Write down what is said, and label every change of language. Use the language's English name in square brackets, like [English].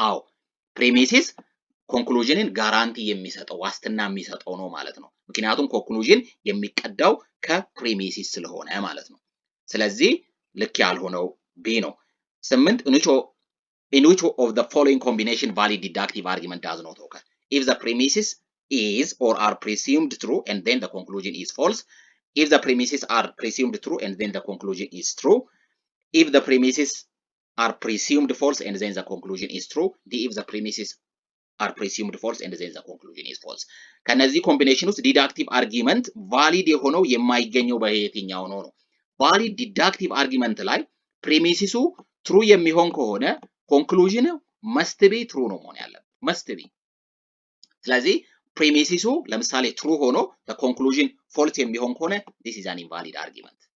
[Amharic] አዎ ፕሪሚሲስ ኮንክሉዥንን ጋራንቲ የሚሰጠው ዋስትና የሚሰጠው ነው ማለት ነው። ምክንያቱም ኮንክሉዥን የሚቀዳው ከፕሪሚሲስ ስለሆነ ማለት ነው። ስለዚህ ልክ ያልሆነው ቢ ነው። [English] 8 in which of the following combination valid deductive argument does not occur? If the premises is or are presumed true and then the conclusion is false. If the premises are presumed true and then the conclusion is true. If the premises are presumed false and then the conclusion is true. D if the premises are presumed false and then the conclusion is false. [Amharic] ከነዚህ ኮምቢኔሽን ውስጥ ዲዳክቲቭ አርጊመንት ቫሊድ የሆነው የማይገኘው በየትኛው ነው? ቫሊድ ዲዳክቲቭ አርጊመንት ላይ ፕሪሚሲሱ ትሩ የሚሆን ከሆነ ኮንክሉዥን መስት ቢ ትሩ ነው መሆን ያለበት፣ መስት ቢ። ስለዚህ ፕሪሚሲሱ ለምሳሌ ትሩ ሆኖ ኮንክሉዥን ፎልስ የሚሆን ከሆነ [English] this is an invalid argument።